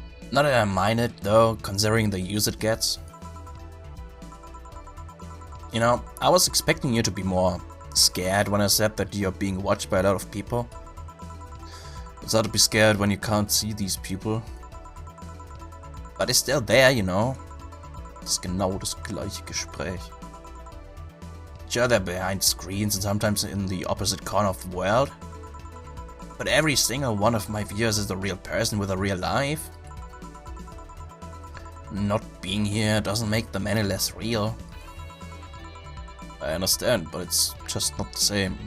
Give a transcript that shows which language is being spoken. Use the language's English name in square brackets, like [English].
[English] Not that I mind it though, considering the use it gets. You know, I was expecting you to be more scared when I said that you're being watched by a lot of people. It's hard to be scared when you can't see these people. But it's still there, you know. [German] It's genau das gleiche Gespräch. [English] Sure, they're behind screens and sometimes in the opposite corner of the world. But every single one of my viewers is a real person with a real life. Not being here doesn't make them any less real. I understand, but it's just not the same.